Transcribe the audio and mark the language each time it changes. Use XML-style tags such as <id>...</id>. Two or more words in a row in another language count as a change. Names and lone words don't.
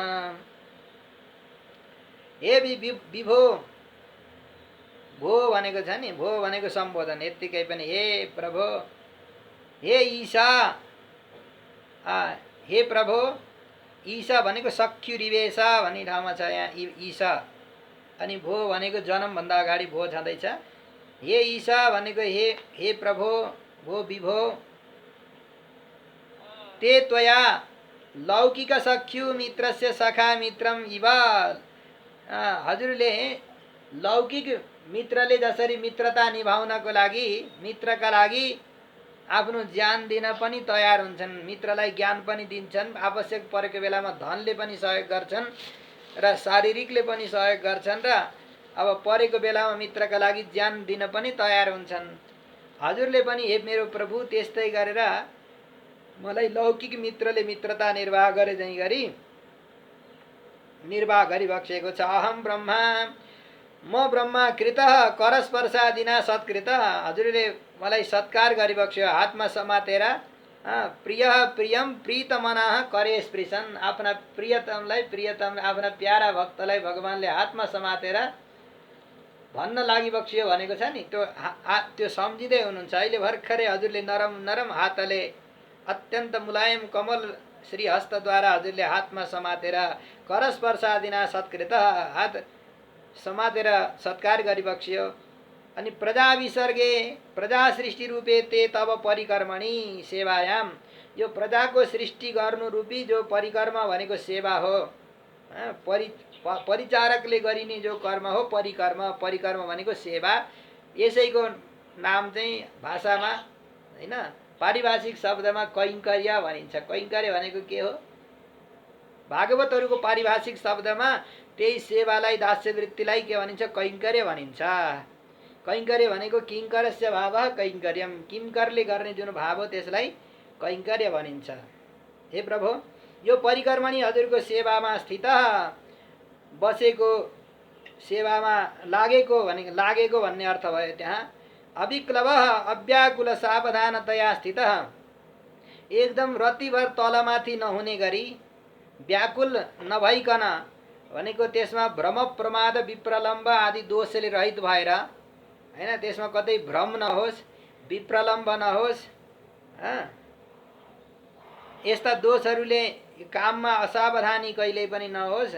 <ne>हे विभो, भो भनेको छ नि, भो भनेको सम्बोधन, यत्तिकै पनि हे प्रभु, हे ईशा, हे प्रभु। ईशा भनेको सख्युरिवेश भन्ने ठाउँमा छ यहाँ ईशा, अनि भो भनेको जन्मभन्दा अगाडि भो छँदैछ। हे ईशा भनेको हे प्रभु,</ne> <sa>भो विभो, ते त्वया लौकिक सख्यु मित्रस्य सखा मित्रम इव।</sa> <ne>हजुरले लौकिक मित्रले जसरी मित्रता निभाउनको लागि, मित्रका लागि आफ्नो ज्यान दिन पनि तयार हुन्छन्, मित्रलाई ज्ञान पनि दिन्छन्, आवश्यक परेको बेलामा धनले पनि सहयोग गर्छन् र शारीरिकले पनि सहयोग गर्छन्, र अब परेको बेलामा मित्रका लागि ज्यान दिन पनि तयार हुन्छन्। हजुरले पनि हे मेरो प्रभु त्यस्तै गरेर मलाई लौकिक मित्रले मित्रता निर्वाह गरे जै गरी निर्वाह गरिबक्सेको छ।</ne> <sa>अहम ब्रह्मा,</sa> <ne>म ब्रह्मा</ne> <sa>कृतः करस्पर्शादिना सत्कृतः।</sa> <ne>हजुरले मलाई सत्कार गरिबक्स्यो, हातमा समातेर</ne> <sa>प्रिय प्रियम प्रीतमनाः करे स्पृशन।</sa> <ne>आफ्ना प्रियतमलाई, प्रियतम आफ्ना प्यारा भक्तलाई भगवानले हातमा समातेर भन्न लागिबक्स्यो भनेको छ नि, त्यो सम्झिँदै हुनुहुन्छ। अहिले भर्खरै हजुरले नरम नरम हातले, अत्यन्त मुलायम कमल श्री हस्तद्वारा हजुरले हातमा समातेर</ne> <sa>करस्पर्शादिना सत्कृतः,</sa> <ne>हात समातेर सत्कार गरिबक्स्यो।</ne> <sa>अनि प्रजा विसर्गे, प्रजा सृष्टि रूपे ते तब परिकर्मणि सेवायाम।</sa> <ne>यो प्रजाको सृष्टि गर्नु रूपी जो परिकर्म भनेको सेवा हो, परिचारकले गरिने जो कर्म हो परिकर्म। परिकर्म भनेको सेवा। यसैको नाम चाहिँ भाषामा, होइन, पारिभाषिक शब्दमा कैङ्कर्य भनिन्छ। कैङ्कर्य भनेको के हो? भागवतहरूको पारिभाषिक शब्दमा त्यही सेवालाई, दास्यवृत्तिलाई के भनिन्छ? कैङ्कर्य भनिन्छ। कैङ्कर्य भनेको</ne> <sa>किङ्करस्य भावः कैङ्कर्यम,</sa> <ne>किङ्करले गर्ने जुन भाव हो त्यसलाई कैङ्कर्य भनिन्छ। हे प्रभु, यो परिकर्मणि हजुरको सेवामा स्थित, बसेको, सेवामा लागेको भन्ने अर्थ भयो त्यहाँ।</ne> <sa>अविक्लवः अव्याकुल सावधानतया स्थितः,</sa> <ne>एकदम रतिभर तलमाथि नहुने गरी, व्याकुल नभइकन भनेको त्यसमा भ्रम प्रमाद विप्रलम्ब आदि दोषले रहित भएर, होइन, त्यसमा कतै भ्रम नहोस्, विप्रलम्ब नहोस्, यस्ता दोषहरूले काममा असावधानी कहिल्यै पनि नहोस्।</ne>